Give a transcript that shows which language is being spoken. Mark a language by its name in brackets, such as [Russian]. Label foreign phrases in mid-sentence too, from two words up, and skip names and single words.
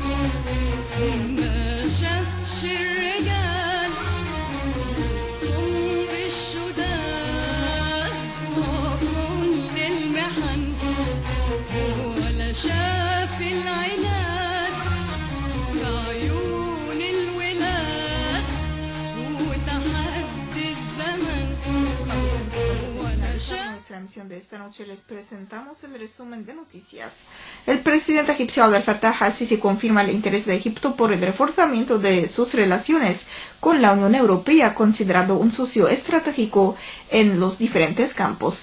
[Arabic] ما شافش الرجال السمر الشداد فوق كل المحن ولا شاف العناد في عيون الولاد وتحدي الزمن ولا شاف. [Spanish] En nuestra emisión de esta noche les presentamos el resumen de noticias. El presidente egipcio Abdel Fattah al-Sisi confirma el interés de Egipto por el reforzamiento de sus relaciones con la Unión Europea, considerado un socio estratégico en los diferentes campos.